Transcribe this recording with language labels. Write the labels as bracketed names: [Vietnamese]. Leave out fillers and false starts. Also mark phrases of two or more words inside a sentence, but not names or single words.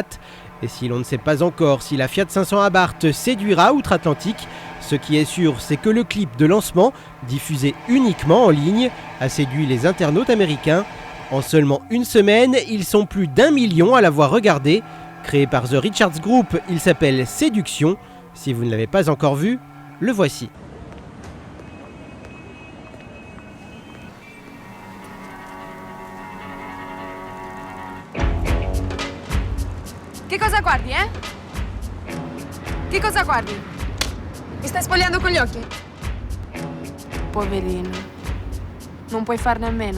[French] Et si l'on ne sait pas encore si la Fiat 500 Abarth séduira outre-Atlantique, ce qui est sûr, c'est que le clip de lancement, diffusé uniquement en ligne, a séduit les internautes américains. En seulement une semaine, ils sont plus d'1 million à l'avoir regardé. Créé par The Richards Group, il s'appelle Séduction. Si vous ne l'avez pas encore vu, le voici. [Italian] Che cosa guardi, eh? Che cosa guardi? Mi stai spogliando con gli occhi? Poverino. Non puoi farne a meno.